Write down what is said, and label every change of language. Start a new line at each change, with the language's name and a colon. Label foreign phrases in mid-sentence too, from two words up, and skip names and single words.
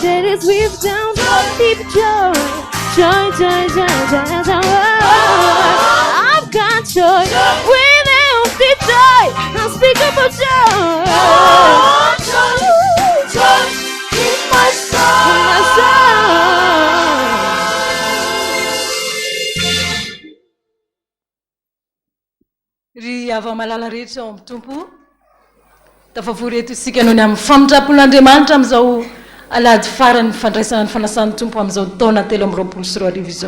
English: That is we've down deep joy, joy, joy, joy, joy, joy. I've got joy, without the joy, unspeakable joy. oh, joy in my soul. My soul.
Malagasy: Ry ava malala rehetra ao amin'ny tompo tafavoreto isika noho ny amin'ny famindrampon'Andriamanitra amin'izao alady farany fandraisana ny fanasan'ny tompo amin'izao taona 2024 izao.